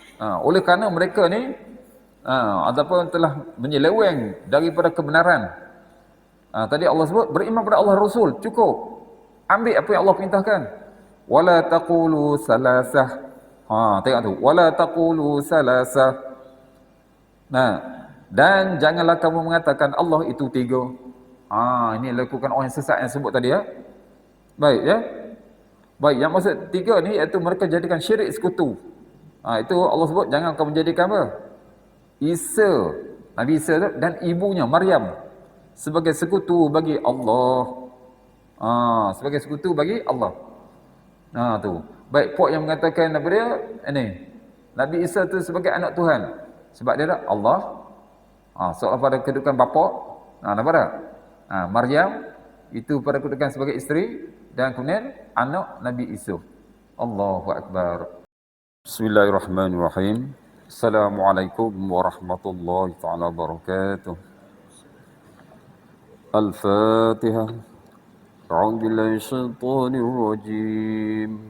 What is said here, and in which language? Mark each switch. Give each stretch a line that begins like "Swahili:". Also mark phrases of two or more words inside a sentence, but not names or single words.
Malay: Oleh kerana mereka ni ataupun telah menyeleweng daripada kebenaran. Tadi Allah sebut beriman pada Allah Rasul, cukup. Ambil apa yang Allah perintahkan.
Arabic: ولا تقولوا ثلاثة.
Malay: Tengok tu.
Arabic: ولا تقولوا ثلاثة.
Malay: Dan janganlah kamu mengatakan Allah itu tiga. Ini lakukan orang yang sesat yang sebut tadi ya. Baik ya. Baik, yang maksud tiga ni iaitu mereka jadikan syirik sekutu. Itu Allah sebut jangan kamu jadikan apa? Isa, Nabi Isa tu, dan ibunya Maryam sebagai sekutu bagi Allah. Sebagai sekutu bagi Allah. Tu. Baik, puak yang mengatakan apa dia? Nabi Isa tu sebagai anak Tuhan. Sebab dia dah Allah. Soal pada kedudukan bapa. Nampak tak? Maryam itu pada kedudukan sebagai isteri dan kemudian anak Nabi Isa.
Arabic: الله أكبر. بسم الله الرحمن الرحيم السلام عليكم ورحمة الله تعالى وبركاته. Al-Fatihah. أعوذ بالله من الشيطان الرجيم.